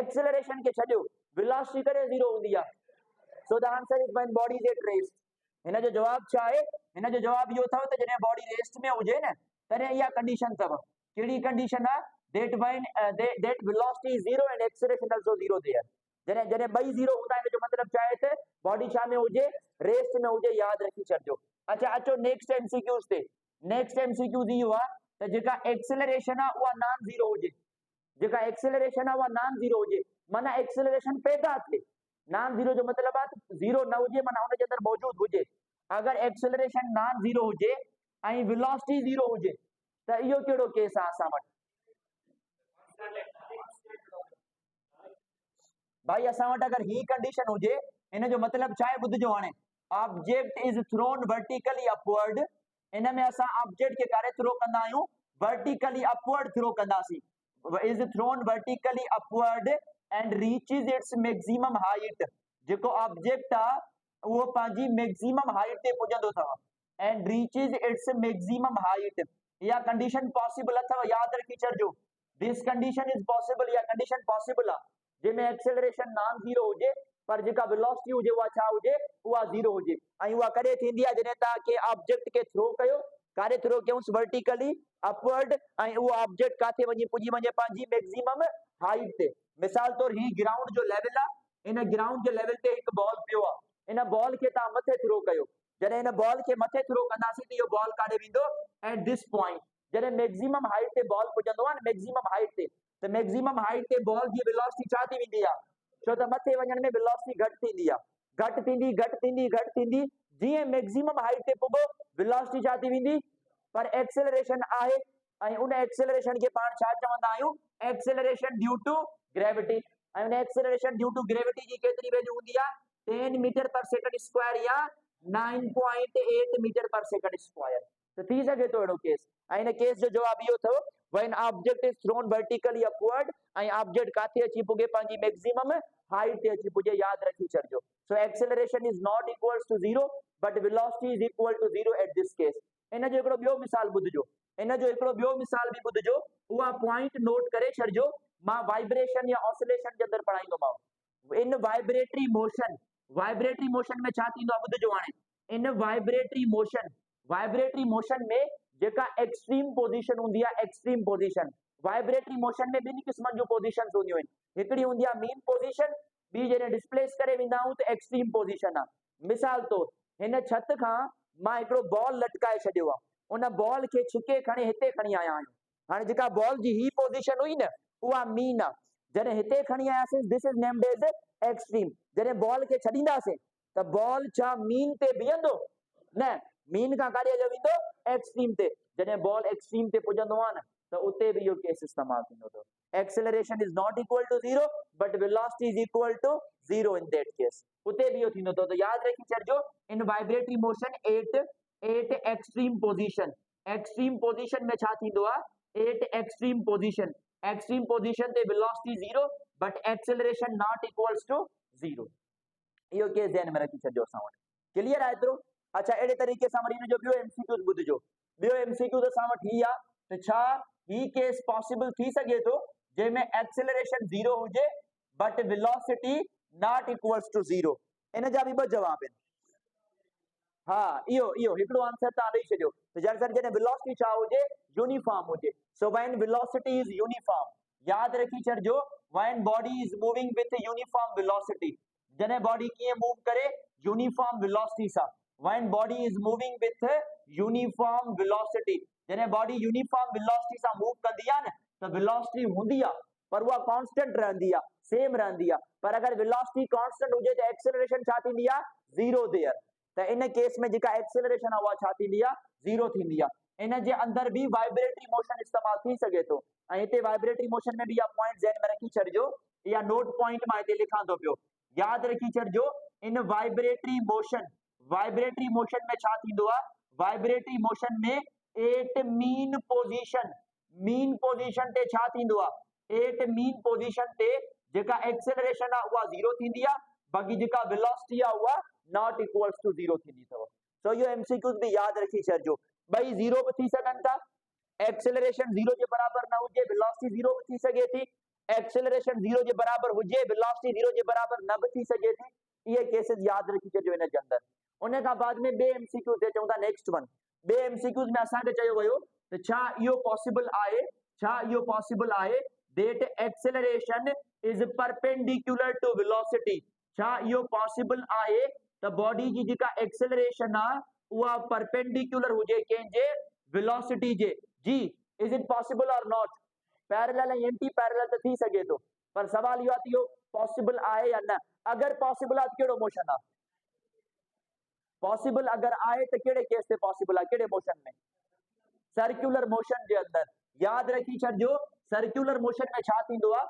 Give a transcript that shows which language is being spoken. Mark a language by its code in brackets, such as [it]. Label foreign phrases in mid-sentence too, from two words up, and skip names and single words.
[sd] एक्सेलरेशन के छॾियो, वेलोसिटी करे 0 हूंदी आहे। [en] So the answer is when body is at rest. [sd] हिन जो जवाब छा आहे? हिन जो जवाब इहो अथव त जॾहिं बॉडी रेस्ट में हुजे न तॾहिं इहा कंडीशन अथव। कहिड़ी कंडीशन आहे? [en] that when that velocity is 0 and acceleration also 0 there. [sd] जॾहिं जॾहिं ॿई 0 हूंदा आहिनि जो मतलब छा आहे त बॉडी छा में हुजे रेस्ट में हुजे। याद रखी छॾिजो। अच्छा अचो [en] next MCQs [sd] ते। [en] next MCQs [sd] इहो आहे त जेका एक्सेलरेशन आहे उहा नॉन ज़ीरो हुजे। जेका एक्सेलरेशन आहे उहा नॉन ज़ीरो हुजे, माना एक्सेलरेशन पैदा थिए। नॉन ज़ीरो जो मतलब आहे 0 न हुजे, माना हुन जे अंदर मौजूद हुजे। अगर एक्सेलरेशन नॉन ज़ीरो हुजे ऐं वेलोसिटी 0 हुजे त इहो कहिड़ो केस आहे असां वटि? भाई असां वटि अगर ही कंडीशन हुजे, इन जो मतलब छा आहे ॿुधजो। हाणे [en] object is thrown vertically upward, [sd] इन में असां ऑब्जेक्ट खे कारे थ्रो कंदा आहियूं? [en] vertically upward [sd] थ्रो कंदासीं। [en] is thrown vertically upward and reaches its maximum height। [sd] जेको ऑब्जेक्ट आहे उहो पंहिंजी [en] maximum height [sd] ते पुॼंदो अथव [en] and reaches its maximum height। [sd] इहा कंडीशन पॉसिबल अथव, याद रखी छॾिजो। [en] this condition is possible, [sd] इहा कंडीशन पॉसिबल आहे जंहिंमें एक्सेलरेशन नॉन ज़ीरो हुजे पर जेका वेलोसिटी हुजे उहा छा हुजे? उहा 0 हुजे। ऐं उहा कॾहिं थींदी आहे? जॾहिं तव्हां के ऑब्जेक्ट खे थ्रो कयो, कारे थ्रो कयूंसि? [en] vertically upward, [sd] ऐं उहो ऑब्जेक्ट काथे वञी पुॼी वञे? पंहिंजी [en] maximum height [sd] ते। मिसाल तौर ही ग्राउंड जो लेवल आहे, इन ग्राउंड जे लेवल ते हिकु बॉल पियो आहे, इन बॉल खे तव्हां मथे थ्रो कयो। जॾहिं इन बॉल खे मथे थ्रो कंदासीं त इहो बॉल काॾे वेंदो? [en] at this point. [sd] जॾहिं [en] maximum height [sd] ते बॉल पुॼंदो आहे न, [en] maximum height [sd] ते, त [en] maximum height [sd] ते बॉल जी वेलोसिटी छा थी वेंदी आहे? छो त मथे वञण में वेलोसिटी घटि थींदी आहे, घटि थींदी घटि थींदी घटि थींदी। जीअं [en] maximum height [sd] ते पुॻो वेलोसिटी छा थी वेंदी? पर एक्सेलरेशन आहे ऐं उन एक्सेलरेशन खे पाण छा चवंदा आहियूं? [en] acceleration due to gravity. [sd] ऐं उन [en] acceleration due to gravity [sd] जी केतिरी वैल्यू हूंदी आहे? [en] 10 meter per second square या 9.8 meter per second square। [sd] तो थी सके तो अहिड़ो केस। ऐं इन केस जो जवाब इहो अथव [en] when object is thrown vertically upward, [sd] ऐं ऑब्जेक्ट काथे अची पुॻे? पंहिंजी [en] maximum height [sd] ते अची पुॼे। याद रखी छॾिजो। [en] So acceleration is not equals to 0 but velocity is equal to 0 at this case. [sd] इन जो हिकिड़ो ॿियो मिसाल ॿुधजो, इन जो हिकिड़ो ॿियो मिसाल बि ॿुधजो, उहा पॉइंट नोट करे छॾिजो। मां वाइब्रेशन या ऑसिलेशन जे अंदरि पढ़ाईंदोमांव। इन [en] vibratory motion, vibratory motion [sd] में छा थींदो आहे ॿुधजो। हाणे इन [en] vibratory motion [sd] में जेका [en] extreme position [sd] हूंदी आहे, [en] extreme position, vibratory motion [sd] में ॿिनि क़िस्मनि जूं पोज़ीशन्स हूंदियूं आहिनि, हिकिड़ी हूंदी आहे [en] mean position, [sd] ॿी जॾहिं डिस्प्लेस करे वेंदा आहियूं त [en] extreme position [sd] आहे। मिसाल तौर हिन छत खां मां हिकिड़ो बॉल लटकाए छॾियो आहे, उन बॉल खे छिके खणी हिते खणी आया आहियूं। हाणे जेका बॉल जी ही पोज़ीशन हुई न उहा मीन आहे, जॾहिं हिते खणी आयासीं [en] this is named as extreme. [sd] जॾहिं बॉल खे छॾींदासीं त बॉल छा मीन ते बीहंदो? न, मीन खां काॾे हलियो वेंदो? एक्सट्रीम ते। जॾहिं बॉल एक्सट्रीम ते पुॼंदो आहे न त उते बि इहो केस इस्तेमाल थींदो अथव। [en] Acceleration is not equal to 0 but velocity is equal to 0 in that case. [sd] उते भी इहो थींदो अथव। त यादि रखी छॾिजो इन [en] vibratory motion at extreme position, extreme position [sd] में छा थींदो आहे? [en] At extreme position, extreme position ते velocity 0 but acceleration not equals to 0. [sd] इहो केस ध्यान में रखी छॾिजो असां वटि। क्लियर आहे एतिरो? अच्छा, अहिड़े तरीक़े सां वरी हिन जो ॿियो एमसीक्यू ॿुधिजो। ॿियो एमसीक्यू असां वटि ही आहे त छा ही केस पॉसिबल थी सघे थो जंहिंमें एक्सेलरेशन 0 हुजे [en] but velocity not equals to 0? [sd] इन जा बि ॿ जवाब आहिनि। हाँ, इहो हिकिड़ो आंसर तव्हां ॾेई छॾियो त जॾहिं वेलोसिटी छा हुजे? यूनिफॉर्म हुजे। [en] So when velocity is uniform, [sd] यादि रखी छॾिजो [en] when body is moving with uniform velocity, [sd] जॾहिं बॉडी कीअं मूव करे? [en] uniform velocity [sd] सां। [en] When body is moving with uniform velocity, [sd] जॾहिं बॉडी [en] uniform velocity [sd] सां मूव कंदी आहे न त वेलोसिटी हूंदी आहे पर उहा कांस्टेंट रहंदी आहे, सेम रहंदी आहे। पर अगर वेलोसिटी कांस्टेंट हुजे त एक्सेलरेशन छा थींदी आहे? 0 देयर। त इन केस में जेका एक्सेलरेशन आहे उहा छा थींदी आहे? 0 थींदी आहे। इन जे अंदर भी [en] vibratory motion [sd] इस्तेमाल थी सघे थो। ऐं हिते [en] vibratory motion [sd] में भी इहा पॉइंट ज़हन में रखी छॾिजो, इहा [en] note point [sd] मां हिते लिखां थो पियो। यादि रखी छॾिजो इन [en] vibratory motion [sd] में छा थींदो आहे? [en] vibratory motion [sd] में [en] at mean position [sd] ते छा थींदो आहे? [en] at mean position [sd] ते जेका एक्सेलरेशन आहे उहा 0 थींदी आहे, बाक़ी जेका वेलोसिटी आहे उहा [en] not equals to 0 [sd] थींदी अथव। सो इहो एमसीक्यूज़ भी यादि रखी छॾिजो। ॿई 0 बि थी सघनि था, एक्सेलरेशन 0 जे बराबर न हुजे, वेलोसिटी 0 बि थी सघे थी, एक्सेलरेशन 0 जे बराबर हुजे, वेलोसिटी 0 जे बराबर न बि थी सघे थी। इहे केसेस यादि रखी छॾिजो इन जे अंदर। उन खां बाद में ॿिए एमसीक्यू ते चऊं था [en] next one. [sd] ॿिए एमसीक्यूज़ में असांखे चयो वियो त छा इहो पॉसिबल आहे [en] that acceleration is perpendicular to velocity? [sd] छा इहो पॉसिबल आहे त बॉडी जी जेका एक्सेलरेशन आहे उहा परपेंडिकुलर हुजे कंहिंजे? वेलोसिटी जे। जी, [en] is it possible or not? [sd] पैरेलल ऐं एंटी पैरेलल त थी सघे थो, पर सवाल इहो आहे त इहो पॉसिबल आहे या न। अगर पॉसिबल आहे त कहिड़ो मोशन आहे? पॉसिबल अगर आहे त कहिड़े केस ते पॉसिबल आहे? कहिड़े मोशन में? [en] circular motion [sd] जे अंदर। यादि रखी छॾिजो [en] circular motion [sd] में छा थींदो आहे?